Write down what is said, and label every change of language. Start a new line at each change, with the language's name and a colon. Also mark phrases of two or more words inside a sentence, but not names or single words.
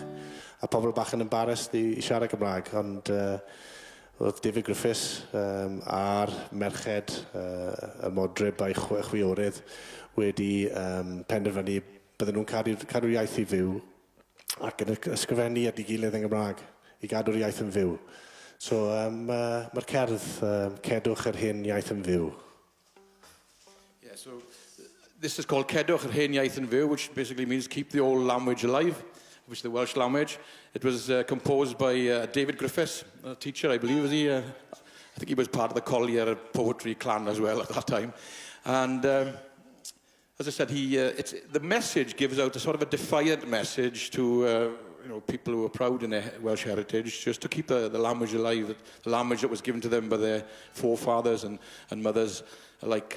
Welsh: A pobl bach yn embarrassed i siarad Gymraeg, ond oedd David Griffiths a'r merched y modryb a'i chwiorydd wedi penderfynu bydden nhw'n cadw'r iaith i fyw ac yn ysgrifennu at ei gilydd yn Gymraeg i gadw'r iaith yn fyw. So mae'r cerdd Cedwch yr hen iaith yn fyw.
English: Yeah, so this is called Cedwch yr hen iaith yn fyw, which basically means keep the old language alive, which is the Welsh language. It was composed by David Griffiths, a teacher, I believe, was he? I think he was part of the Collier poetry clan as well at that time. And as I said, the message gives out a sort of a defiant message to people who are proud in their Welsh heritage, just to keep the language alive, the language that was given to them by their forefathers and mothers alike.